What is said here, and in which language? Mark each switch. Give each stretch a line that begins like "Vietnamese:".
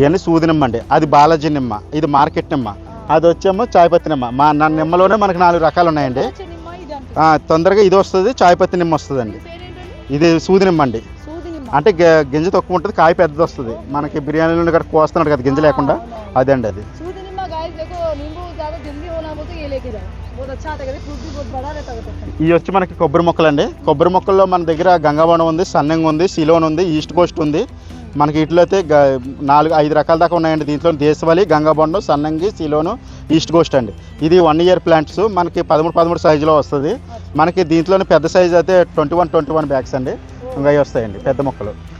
Telugu: ఇవన్నీ సూది నిమ్మ అండి, అది బాలాజీ నిమ్మ, ఇది మార్కెట్ నిమ్మ, అది వచ్చేమో చాయ్పత్తి నిమ్మ. నా నిమ్మలోనే మనకి 4 రకాలు ఉన్నాయండి. వచ్చే నిమ్మ ఇది అంటారు. తొందరగా ఇది వస్తుంది, చాయ్పత్తి నిమ్మ వస్తుందండి. పేరేంటండి? ఇది సూది నిమ్మ అండి. సూది నిమ్మ. అంటే గింజ తక్కువ ఉంటుంది, కాయ పెద్దది వస్తుంది. మనకి బిర్యానీలో ఇక్కడ కోస్తున్నాడు కదా గింజ లేకుండా, అదండి అది.
Hindi: सूदी निम्मा गाइस देखो नींबू ज्यादा जल्दी होना हो तो ये लेके जाओ, बहुत अच्छा आता है, फ्रूट भी बहुत बड़ा रहता है.
Telugu: ఇవి వచ్చి మనకి కొబ్బరి మొక్కలండి. కొబ్బరి మొక్కల్లో మన దగ్గర గంగావనం ఉంది, సన్నంగ్ ఉంది, సిలోన్ ఉంది, ఈస్ట్ కోస్ట్ ఉంది. మనకి ఇట్లా అయితే 4-5 రకాల దాకా ఉన్నాయండి. దీంట్లో దేశవాళి, గంగాబొండం, సన్నంగి, సిలోను, ఈస్ట్ కోస్ట్ అండి. ఇది 1 year ప్లాంట్స్ మనకి 13 సైజులో వస్తుంది. మనకి దీంట్లోనే పెద్ద సైజు అయితే 21 బ్యాగ్స్ అండి, ఇంకా అవి వస్తాయండి పెద్ద మొక్కలు.